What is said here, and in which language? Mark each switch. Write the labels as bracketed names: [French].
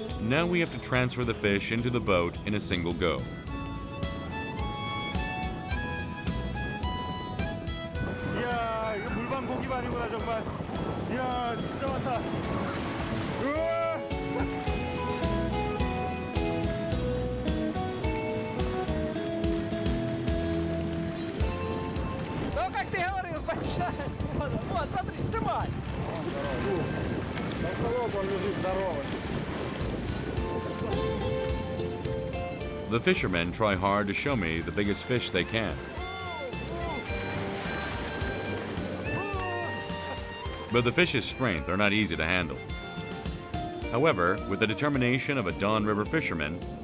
[English] Now we have to transfer the fish into the boat in a single go. [Korean] 이야, 이거 물방 고기가 아니구나 정말. 이야, 진짜 많다. 우와! [Russian] Ну, как ты говорил, большая. Вот, смотри, снимай. Толстолоб, он лежит здоровый. [English] The fishermen try hard to show me the biggest fish they can. But the fish's strength are not easy to handle. However, with the determination of a Don River fisherman,